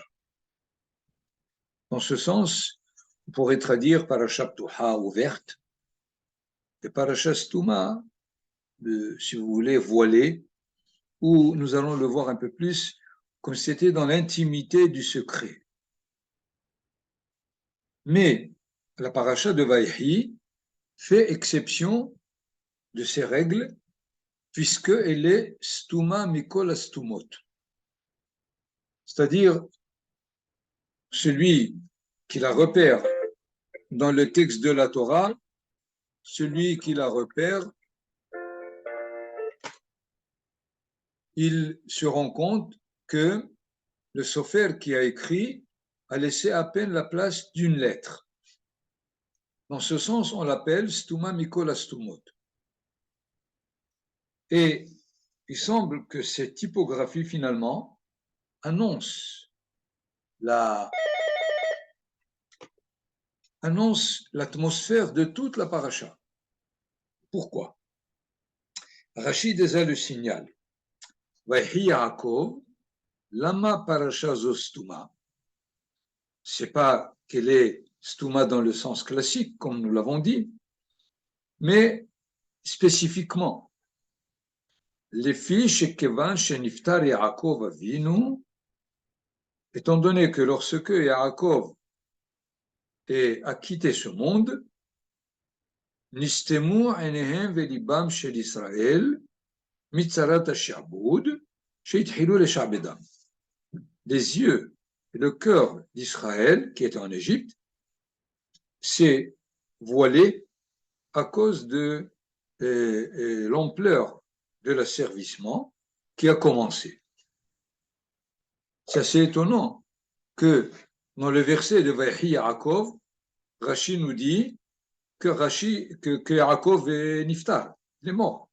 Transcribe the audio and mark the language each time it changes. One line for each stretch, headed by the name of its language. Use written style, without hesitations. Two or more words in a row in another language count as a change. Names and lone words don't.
French: Dans ce sens, on pourrait traduire
Hebrew: פרשה פתוחה
French: ouverte et
Hebrew: פרשה סתומה,
French: si vous voulez, voilée, où nous allons le voir un peu plus comme c'était dans l'intimité du secret. Mais la paracha de Vaïhi fait exception de ces règles puisqu'elle est
Hebrew: סתומה מכל הסתומות,
French: c'est-à-dire celui qui la repère dans le texte de la Torah, celui qui la repère, il se rend compte que le sofer qui a écrit a laissé à peine la place d'une lettre. Dans ce sens, on l'appelle
Hebrew: סתומה מכל הסתומות.
French: Et il semble que cette typographie, finalement, annonce l'atmosphère de toute la paracha. Pourquoi? Rashi déjà le signale.
Hebrew: ויחי יעקב, למה פרשה זו סתומה.
French: C'est pas qu'elle est stuma dans le sens classique, comme nous l'avons dit, mais spécifiquement.
Hebrew: Les fiches כיוון שנפטר יעקב אבינו,
French: étant donné que lorsque Yaakov a quitté ce monde,
Hebrew: נסתמו עיניהם וליבם של ישראל, מצרת השעבוד, שהתחילו לשעבדם.
French: Les yeux et le cœur d'Israël, qui était en Égypte, s'est voilé à cause de l'ampleur de l'asservissement qui a commencé. C'est assez étonnant que dans le verset de
Hebrew: ויחי יעקב,
French: Rashi nous dit que Yaakov est niftar, il est mort.